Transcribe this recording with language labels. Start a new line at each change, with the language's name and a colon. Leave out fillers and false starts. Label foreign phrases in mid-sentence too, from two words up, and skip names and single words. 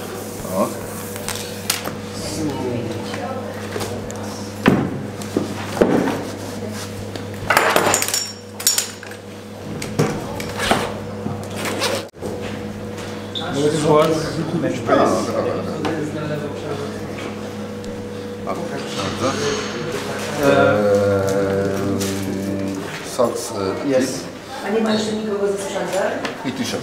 French: Soit, mais je peux. Socks, Yes.
Polish: A nie ma jeszcze nikogo ze sprzętem? i t-shirt.